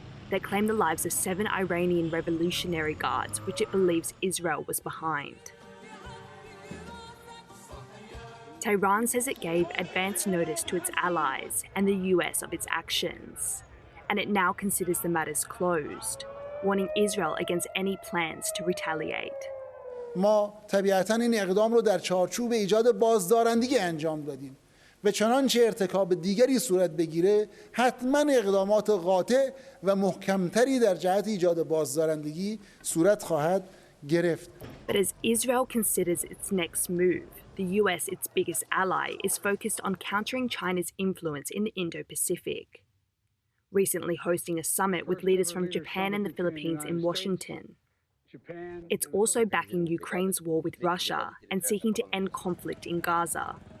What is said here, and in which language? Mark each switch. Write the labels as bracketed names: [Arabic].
[English] They claimed the lives of 7 Iranian Revolutionary Guards, which it believes Israel was behind. Tehran says it gave advance notice to its allies and the US of its actions, and it now considers the matters closed, warning Israel against any plans to retaliate. [Persian] ما طبیعتاً این اقدام رو در چارچوب ایجاد بازدارندگی انجام دادیم و چنانچه ارتکاب دیگری صورت بگیره حتما اقدامات قاطع و محکمتری در جهت ایجاد بازدارندگی صورت خواهد گرفت. [English] But as Israel considers its next move, the US, its biggest ally, is focused on countering China's influence in the Indo-Pacific. Recently hosting a summit with leaders from Japan and the Philippines in Washington. It's also backing Ukraine's war with Russia and seeking to end conflict in Gaza.